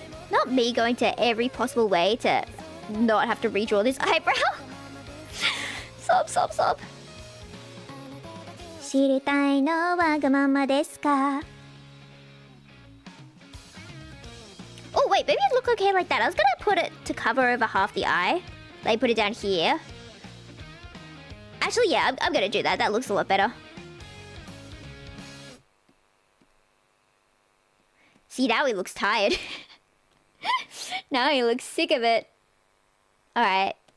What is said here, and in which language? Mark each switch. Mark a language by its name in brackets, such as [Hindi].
[English] Not me going to every possible way to not have to redraw this eyebrow. Sob. [Japanese] 知りたいのわがままですか? [English] Oh wait, maybe it look okay like that. I was gonna put it to cover over half the eye. Like put it down here. Actually, yeah, I'm gonna do that. That looks a lot better. See, now he looks tired. Now he looks sick of it. Alright.